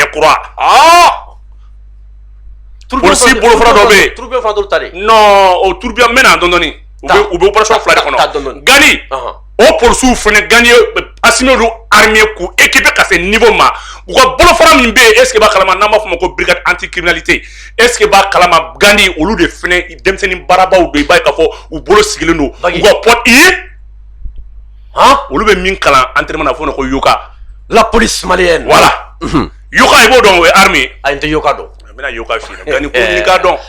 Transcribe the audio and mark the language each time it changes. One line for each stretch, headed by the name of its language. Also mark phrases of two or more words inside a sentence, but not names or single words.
Bambara: polisi bolofara dɔ bɛ yen turubiya fana dɔw ta de non o turubiya n bɛ na dɔɔni u bɛ opération 2 de kɔnɔ Gani o polisiw fana Gani Assimi olu armée k'u équipé ka se niveau ma u ka bolofara min bɛ yen
French: est ce que
Bambara: b'a kalama n'an b'a fɔ o ma ko
French: brigade anti criminalité est ce que
Bambara: b'a kalama Gani olu de fana denmisɛnnin baarabaw don i b'a ye k'a fɔ u bolo sigilen don u ka pote olu bɛ min kalan entraînement na fɔ o ma ko Yoka
French: la police malienne
Bambara: voilà Yoka i b'o dɔn o ye armée a n tɛ Yoka dɔn n bɛna Yoka f'i ɲɛna Gani ko n'i k'a dɔn